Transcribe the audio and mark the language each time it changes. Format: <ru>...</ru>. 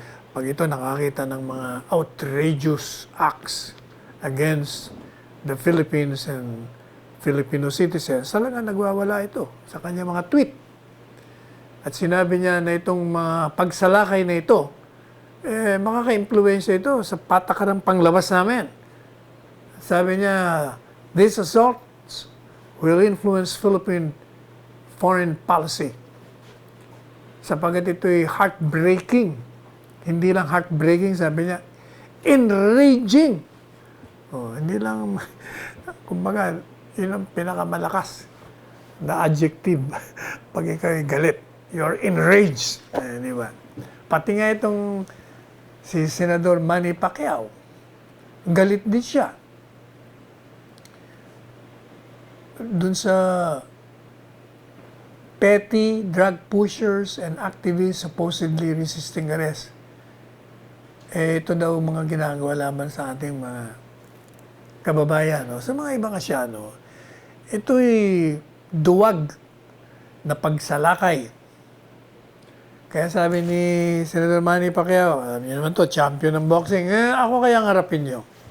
<tl>Pag ito nakakita ng mga</tl> <en>outrageous acts against the Philippines and Filipino citizens,</en> <tl>talaga nagwawala ito sa kanya mga tweet. At sinabi niya na itong mga pagsalakay na ito, makaka-impluensya ito sa patakarang panglabas namin. Sabi niya,</tl> <en>these assaults will influence Philippine foreign policy.</en> <tl>Sapagat ito'y heartbreaking. Hindi lang heartbreaking, sabi niya, enraging. Hindi lang, kumbaga, yun ang pinakamalakas na adjective pag ikaw'y galit.</tl> <en>You're enraged.</en> <tl>Di ba? Pati nga itong si Senador Manny Pacquiao, galit din siya. Dun sa</tl> <en>petty drug pushers and activists supposedly resisting arrest.</en> <tl>Ito daw mga ginagawa laban sa ating mga kababayan. Sa mga ibang Asyano, ito'y duwag na pagsalakay. Kaya sabi ni Senator Manny Pacquiao, alam niyo naman to, champion ng boxing, ako kaya harapin niyo.</tl>